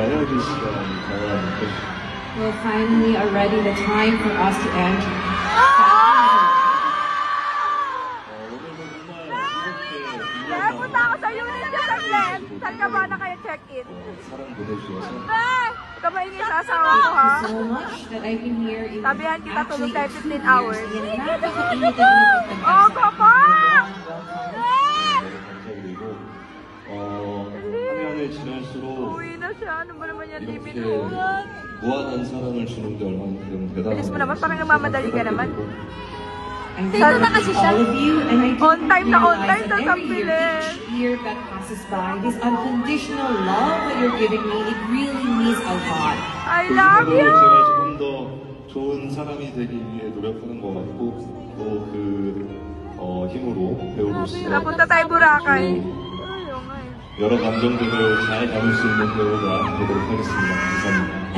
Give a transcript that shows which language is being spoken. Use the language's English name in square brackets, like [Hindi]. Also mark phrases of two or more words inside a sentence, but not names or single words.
[English] Well, finally, already the time for us to end. [Filipino] Punta ako sa unit niya sa Glen. Saan ka ba na kayo check-in? Huwag ka maingin sa asawa ko, ha? [English] So much that I've been here. [Filipino] Sabihan kita tulog tayo 15 hours. Napakainit Oh, papa! [Korean] 화면을 지날수록 [Filipino] Uwi na siya. Ano ba naman yan, limit mo? [Korean] 무한한 사랑을 주는 게 얼마만큼 대단한 [Filipino] Bilis mo naman, parang nagmamadali ka naman. Dito na kasi siya. [English] On time [Filipino] na [English] on time, [Filipino] tas ang [English] Every [Filipino] bilis. [English] each year that passes by, this unconditional love that you're giving me, it really means a lot. I love you! [Korean] 제가 조금 더 좋은 사람이 되기 위해 노력하는 것 같고 또 그 힘으로 배우로서 [Filipino] Napunta tayo Boracay. [Korean] 여러 감정들을 잘 담을 수 있는 배우가 되도록 하겠습니다. 감사합니다.